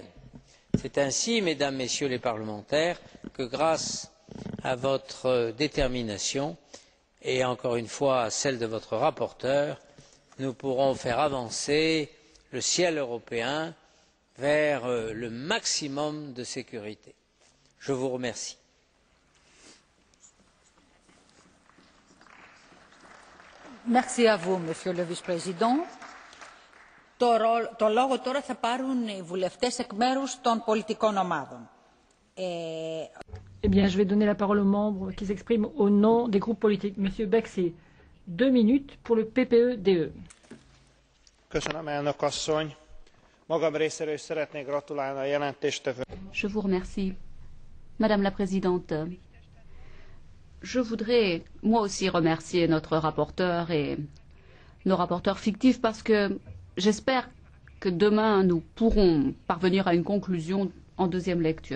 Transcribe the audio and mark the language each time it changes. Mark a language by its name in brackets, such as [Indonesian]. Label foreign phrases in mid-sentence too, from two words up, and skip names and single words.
[French] C'est ainsi, Mesdames, Messieurs les parlementaires, que grâce à votre détermination et encore une fois à celle de votre rapporteur, nous pourrons faire avancer le ciel européen vers le maximum de sécurité. Je vous remercie. Merci à vous, Monsieur le Vice-président. [Greek] Το λόγο τώρα θα πάρουν οι βουλευτές εκ μέρους των πολιτικών ομάδων. [French] Eh bien, je vais donner la parole aux membres qui s'expriment au nom des groupes politiques. Monsieur Bexy, 2 minutes pour le PPE-DE. [Hungarian] Köszönöm, elnök asszony. Magam részéről is szeretnék gratulálni a jelentéstevő. [French] Je vous remercie. Madame la Présidente, je voudrais moi aussi remercier notre rapporteur et nos rapporteurs fictifs parce que j'espère que demain nous pourrons parvenir à une conclusion en deuxième lecture.